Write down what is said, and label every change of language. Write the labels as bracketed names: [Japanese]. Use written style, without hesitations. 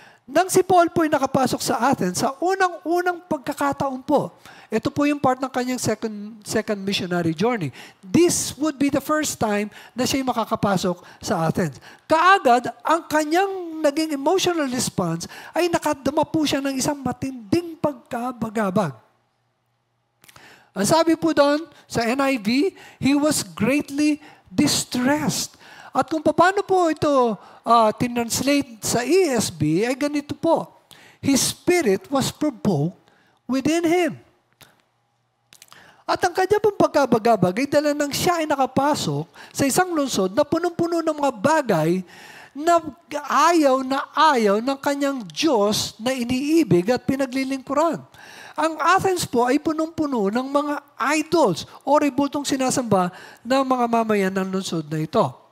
[Filipino] Nang si Paul po ay nakapasok sa Athens, sa unang-unang pagkakataon po, ito po yung part ng kanyang second missionary journey. [English] This would be the first time [Filipino] na siya makakapasok sa Athens. Kaagad, ang kanyang naging emotional response ay nakadama po siya ng isang matinding pagkabagabag. Ang sabi po doon sa NIV, [English] he was greatly distressed. [Filipino] At kung paano po ito tinranslate sa ESV, ay ganito po. [English] His spirit was provoked within him. [Filipino] At ang kanya pong pagkabagabag ay dala nang siya ay nakapasok sa isang lungsod na punong-puno ng mga bagay na ayaw ng kanyang Diyos na iniibig at pinaglilingkuran. Ang Athens po ay punong-puno ng mga idols o rebultong sinasamba ng mga mamayan ng lungsod na ito.